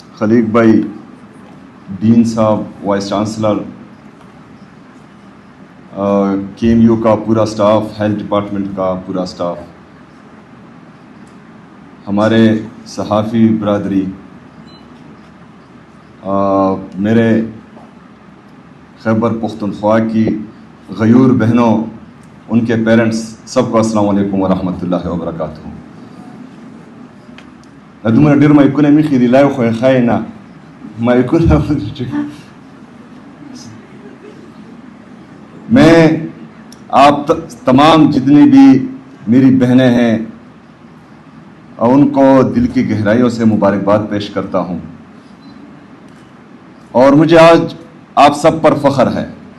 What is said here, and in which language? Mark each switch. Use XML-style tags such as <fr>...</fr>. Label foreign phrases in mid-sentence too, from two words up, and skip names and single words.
<ur>خلیق بھائی، ڈین صاحب،</ur> <en>vice chancellor,</en> <ur>KMU کا پورا سٹاف،</ur> <en>health department</en> <ur>کا پورا سٹاف، ہمارے صحافی برادری، میرے خیبر پختونخوا کی غیور بہنوں، ان کے پیرنٹس، سب کو</ur> <ar>السلام علیکم ورحمۃ اللہ وبرکاتہ.</ar> <ps>دومره ډېر مایکونه میخي دي، لای خو یې ښایي نه مایکونه.</ps> <ur>میں آپ تمام جتنی بھی میری بہنیں ہیں ان کو دل کی گہرائیوں سے مبارکباد پیش کرتا ہوں، اور مجھے آج آپ سب پر فخر ہے.</ur>